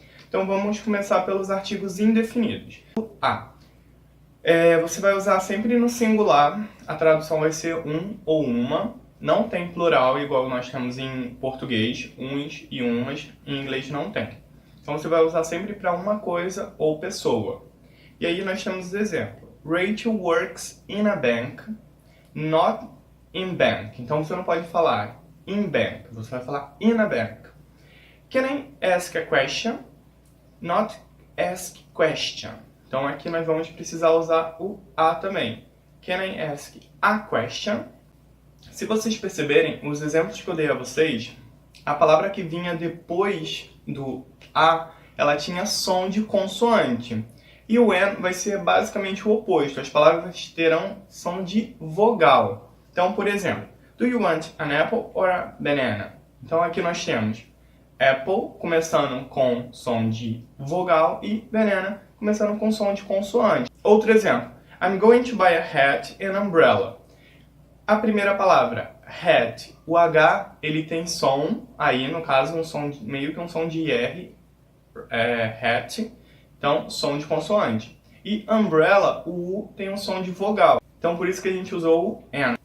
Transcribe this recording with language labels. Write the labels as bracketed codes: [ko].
[pt] Então vamos começar pelos artigos indefinidos. O a. Você vai usar sempre no singular, a tradução vai ser um ou uma, não tem plural igual nós temos em português, uns e umas, em inglês não tem. Então você vai usar sempre para uma coisa ou pessoa. E aí nós temos o exemplo. [en] Rachel works in a bank, not in bank. [pt] Então você não pode falar [en] in bank, [pt] você vai falar [en] in a bank. Can I ask a question? Not ask question. [pt] Então aqui nós vamos precisar usar o a também. [en] Can I ask a question? [pt] Se vocês perceberem, os exemplos que eu dei a vocês, a palavra que vinha depois do a, ela tinha som de consoante. E o an vai ser basicamente o oposto. As palavras terão som de vogal. Então, por exemplo, [en] do you want an apple or a banana? [pt] Então aqui nós temos apple começando com som de vogal e banana começando com som de consoante. Outro exemplo, [en] I'm going to buy a hat and umbrella. [pt] A primeira palavra, hat, o H, ele tem som, aí no caso um som meio que um som de R, hat, então som de consoante. E umbrella, o U tem um som de vogal, então por isso que a gente usou o N.